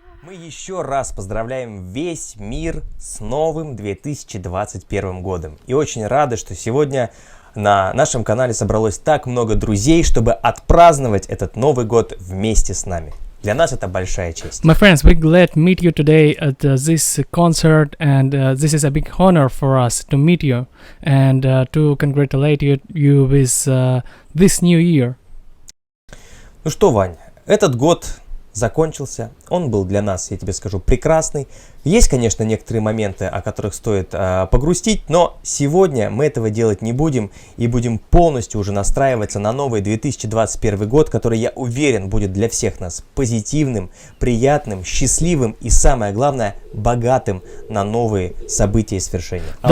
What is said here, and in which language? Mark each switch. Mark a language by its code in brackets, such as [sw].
[ru] Еще раз поздравляем весь мир с новым 2021 годом. И очень рады, что сегодня на нашем канале собралось так много друзей, чтобы отпраздновать этот Новый год вместе с нами. Для нас это большая честь. [en] My friends, we're glad to meet you today at this concert, and this is a big honor for us to meet you and to congratulate you with this new year. [ru] Ну что, Вань, этот год закончился, он был для нас, я тебе скажу, прекрасный. Есть, конечно, некоторые моменты, о которых стоит погрустить, но сегодня мы этого делать не будем и будем полностью уже настраиваться на новый 2021 год, который, я уверен, будет для всех нас позитивным, приятным, счастливым и, самое главное, богатым на новые события и свершения.